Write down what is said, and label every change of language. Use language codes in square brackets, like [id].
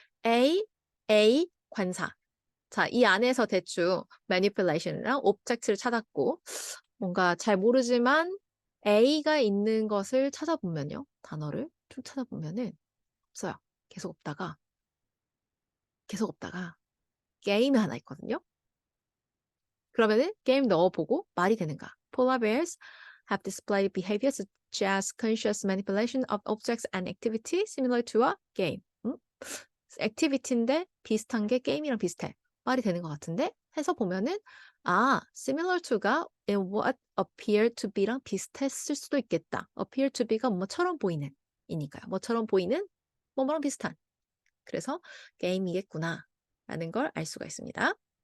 [ko] A 관사. 자, 이 안에서 대충 manipulation이랑 object를 찾았고 뭔가 잘 모르지만 A가 있는 것을 찾아보면요. 단어를 쭉 찾아보면은 없어요. 계속 없다가 게임이 하나 있거든요. 그러면은 게임 넣어보고 말이 되는가? [en] Polar bears have displayed behavior such as conscious manipulation of objects and activity similar to a game. [ko] 액티비티인데 비슷한 게 게임이랑 비슷해. 말이 되는 것 같은데 해서 보면은 similar to가 in what appear to be랑 비슷했을 수도 있겠다. appear to be가 뭐처럼 보이는 이니까요. 뭐처럼 보이는 뭐뭐랑 비슷한. 그래서 게임이겠구나 라는 걸 알 수가 있습니다.